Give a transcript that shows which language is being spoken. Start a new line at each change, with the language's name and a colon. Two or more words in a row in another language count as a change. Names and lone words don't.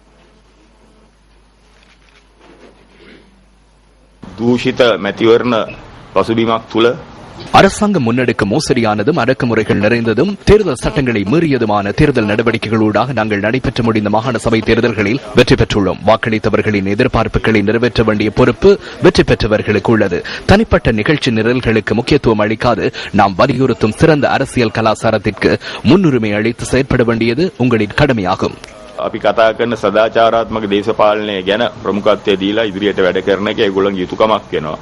Tamil: அரசாங்கம் முன்னெடுக்கும் மோசடியானதும் அடக்குமுறைகள் நிறைந்ததும் தேர்தல் சட்டங்களை மீறியதுமான தேர்தல் நடவடிக்கைகளூடாக நாங்கள் நடைபெற்று முடிந்த மாகாண சபை தேர்தல்களில் வெற்றி பெற்றுள்ளோம். வாக்களித்தவர்களின் எதிர்பார்ப்புகளை நிறைவேற்ற வேண்டிய பொறுப்பு வெற்றி பெற்றவர்களுக்கு உள்ளது. தனிப்பட்ட நிகழ்ச்சி நிரல்களுக்கு முக்கியத்துவம் அளிக்காது நாம் வலியுறுத்தும் சிறந்த அரசியல் கலாச்சாரத்திற்கு முன்னுரிமை அளித்து செயற்பட வேண்டியது உங்களின் கடமையாகும்.
Sinhala: අපි කතා කරන සදාචාරාත්මක දේශපාලනය ගැන ප්‍රමුඛත්වය දීලා ඉදිරියට වැඩ කරන එක ඒගොල්ලන්ගේ යුතුයකමක් වෙනවා.